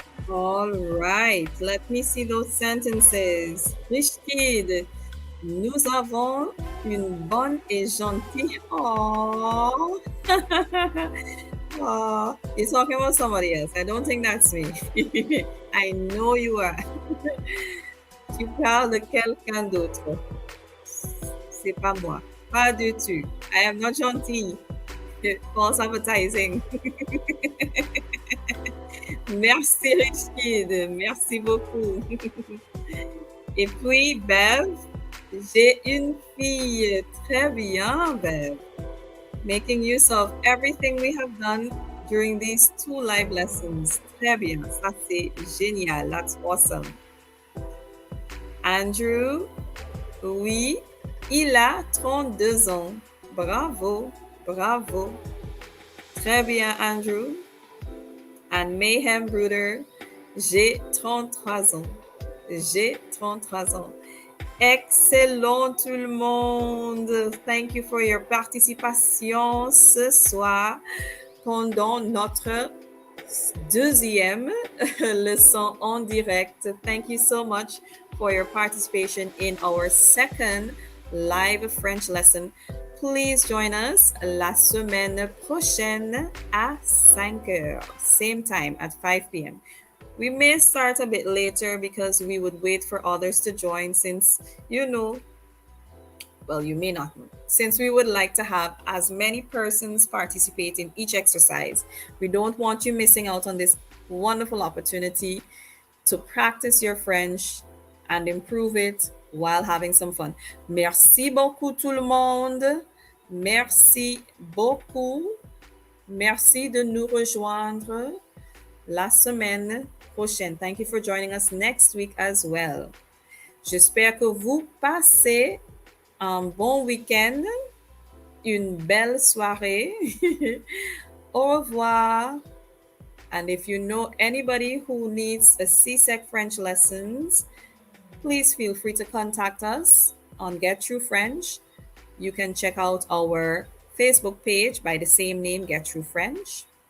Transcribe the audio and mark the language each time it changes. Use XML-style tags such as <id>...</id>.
<en>All right, let me see those sentences.</en> <fr>Rishkid, nous avons une bonne et gentille.</fr> <en>Oh, oh, you're talking about somebody else. I don't think that's me. I know you are.</en> <fr>Tu parles de quelqu'un d'autre. C'est pas moi. Pas du tout.</fr> <en>I am not gentil. False advertising.</en> <fr>Merci Richard, merci beaucoup. Et puis, Bev, j'ai une fille. Très bien, Bev.</fr> <en>Making use of everything we have done during these two live lessons.</en> <fr>Très bien, ça c'est génial.</fr> <en>That's awesome.</en> <fr>Andrew, oui, il a 32 ans. Bravo, bravo. Très bien, Andrew. And Mayhem Bruder, j'ai 33 ans. J'ai 33 ans. Excellent tout le monde.</fr> <en>Thank you for your participation</en> <fr>ce soir pendant notre deuxième leçon en direct.</fr> <en>Thank you so much for your participation in our second live French lesson. Please join us</en> <fr>la semaine prochaine à 5 heures,</fr> <en>same time at 5 p.m. We may start a bit later because we would wait for others to join since, well, you may not know. Since we would like to have as many persons participate in each exercise, we don't want you missing out on this wonderful opportunity to practice your French and improve it while having some fun.</en> <fr>Merci beaucoup tout le monde. Merci beaucoup. Merci de nous rejoindre la semaine prochaine.</fr> <en>Thank you for joining us next week as well.</en> <fr>J'espère que vous passez un bon week-end, une belle soirée. Au revoir.</fr> <en>And if you know anybody who needs a CSEC French lessons, please feel free to contact us on Get Through French. You can check out our Facebook page by the same name, Get Through French.</en>